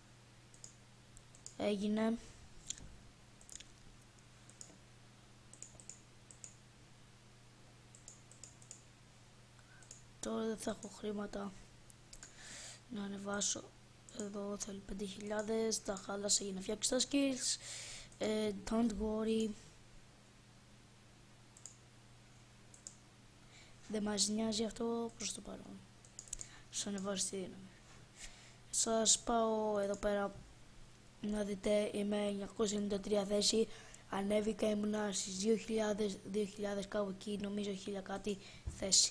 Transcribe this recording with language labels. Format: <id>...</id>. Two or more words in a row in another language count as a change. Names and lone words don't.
<el>Έγινε. Τώρα δεν θα έχω χρήματα να ανεβάσω. Εδώ θέλει 5.000, τα χάλασα για να φτιάξει τα skills.</el> <en>Don't worry.</en> <el>Δεν μας νοιάζει αυτό προς το παρόν. Σας ανεβάζω τη δύναμη. Σας πάω εδώ πέρα να δείτε, είμαι 993 θέση. Ανέβηκα, ήμουνα στις 2.000 κάπου εκεί, νομίζω 1.000 κάτι θέση.</el>